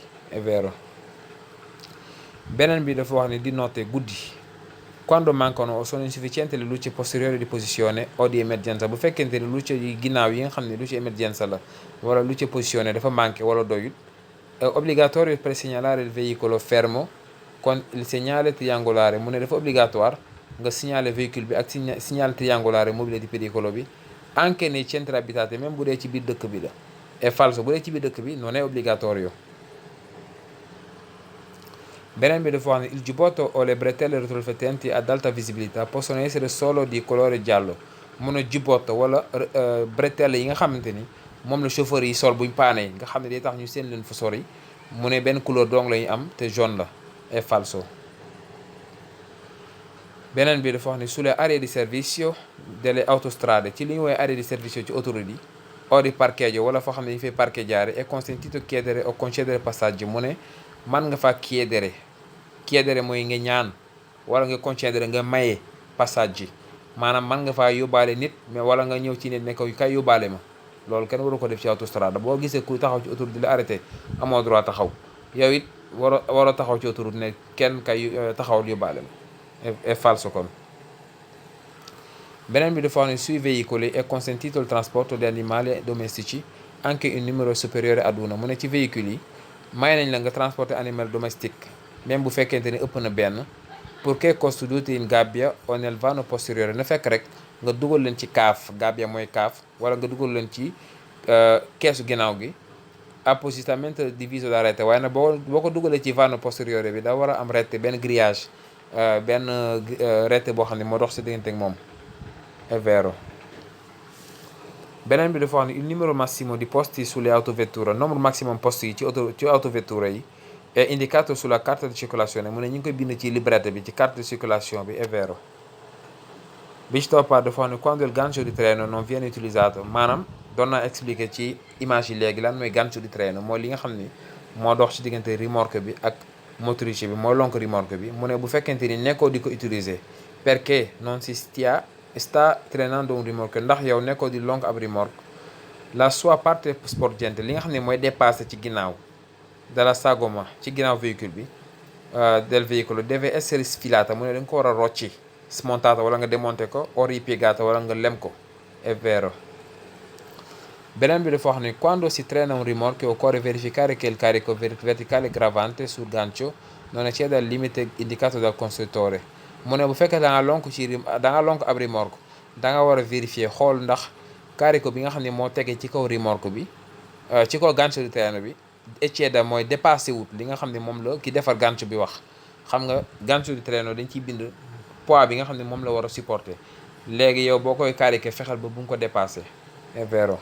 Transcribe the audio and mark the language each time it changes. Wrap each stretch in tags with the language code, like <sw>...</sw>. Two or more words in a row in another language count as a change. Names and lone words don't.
<it>È vero.</it> <wo>Beneen bi dafa wax ni</wo> <it>di notte guddi quando mancano o sono insufficienti le luci posteriori di posizione o di emergenza.</it> <wo>Bu fekkente ni luce yi ginnaaw yi nga xam ne</wo> <it>luce emergenza</it> <wo>la wala</wo> <it>luce posizione</it> <wo>dafa manqué wala doyut,</wo> <it>è obbligatorio presegnalare il veicolo fermo con il segnale triangolare.</it> <wo>Mu ne dafa obligatoire nga signaler véhicule bi ak signal</wo> <it>triangolare mobile di pericolo</it> <wo>bi</wo> <it>anche nei centri abitati,</it> <wo>même bu dee ci biir dëkk bi la.</wo> <it>È falso.</it> <wo>Bu dee ci biir dëkk bi</wo> <it>non è obbligatorio.</it> <wo>Beneen bi dafa wax ne</wo> <it>il giubbotto o le bretelle retroriflettenti ad alta visibilità possono essere solo di colore giallo.</it> <wo>Mu ne giubbotto wala bretelle yi nga xamante ni moom la chauffeur yi sol buñ paane nga xam ne day tax ñu seen leen fu sori, mu ne benn couleur dong la ñu am te jaune la.</wo> <it>È falso.</it> <wo>Beneen bi dafa wax ne</wo> <it>sulle aree di servizio delle autostrade,</it> <wo>ci li ñu woowee</wo> <it>aree di servizio</it> <wo>ci autoroute yi</wo> <it>o di parcheggio</it> <wo>wala foo xam ne dañu fay parcheggiare,</wo> <it>è consentito chiedere o concedere passaggi.</it> <wo>Mu ne man nga fa chiedere mooy nga ñaan wala nga concedere nga maye passaggi, maanaam man nga faa yóbbaale nit mais wala nga ñëw ci nit ne ko kay yóbbaale ma. Loolu kenn waru ko def ci autostrade. Boo gisee kuy taxaw ci autoroute di la arrêté amoo droit taxaw, yow it waroo taxaw ci autoroute ne kenn kay taxawal yóbbaale ma.</wo> <it>È falso kon.</it> <wo>Beneen bi dafa wax ne</wo> <it>sui veicoli è consentito il trasporto di animali domestici anche in numero superiore ad uno.</it> <wo>Mu ne ci véhicule yi may nañ la nga transporter animal domestique même bu fekkente ni ëpp na benn,</wo> <it>purché costituiti in gabbia o nel vano posteriore.</it> <wo>Na fekk rek nga dugal leen ci kaaf, gabbia mooy kaaf, wala nga dugal leen ci keesu ginnaaw gi</wo> <it>appositamente diviso da rete.</it> <wo>Waaye nag boo ko dugalee ci</wo> <it>vano posteriore</it> <wo>bi da war a am rete, benn grillage, benn rete boo xam ne moo dox si diggante ak moom.</wo> <it>È vero.</it> <wo>Beneen bi dafa wax ne</wo> <it>il numero massimo di posti sulle autovetture,</it> <wo>numero maximum posti yi ci autovetture yi</wo> <it>è indicato sulla carta di circolazione.</it> <wo>Mu ne ñu ngi koy bind ci librette bi, ci carte di circulation bi.</wo> <it>È vero.</it> <wo>bi ci toppaat dafa wax ne</wo> <it>quando il gancio di treno non viene utilizzato</it> <wo>maanaam doon naa expliquer ci image yi léegi lan mooy</wo> <it>gancio di treno</it> <wo>mooy li nga xam ni moo dox ci diggante remorque bi ak motrice bi mooy lonk remorque bi mu ne bu fekkente ni nekkoo di ko utiliser</wo> <it>perché non si sta trainando un remorque</it> <wo>ndax yow nekkoo di lonk ab remorque</wo> <it>la sua parte sporgente</it> <wo>li nga xam ne mooy dépassé ci ginnaaw</wo> <it>dalla sagoma</it> <wo>ci ginnaaw véhicule bi</wo> <it>del veicolo deve essere sfilata</it> <wo>mu ne da nga ko war a rocci smontata wala nga démonter ko</wo> <it>o ripiegata</it> <wo>wala nga lem ko</wo> <it>è vero.</it> <wo>Beneen bi dafa wax ni</wo> <it>quando si trena un rimorchio occorre verificare che il carico verticale gravante sul gancio non ecceda il limite indicato dal costruttore mu</it> <wo>ne bu fekkee da nga lonk da nga lonk ab remorque da nga war a vérifier xool ndax carico bi nga xam ne moo tegee ci kaw remorque bi ci kaw</wo> <it>gancio di treno</it> <wo>bi ecceda mooy dépassé wut li nga xam ne moom la ki defar gancio bi wax xam nga</wo> <it>gancio di treno</it> <wo>dañ ciy bind poids bi nga xam ne moom la war a supporter léegi yow boo koy cariquer fexeel ba bu nga ko dépassé</wo> <it>è vero.</it>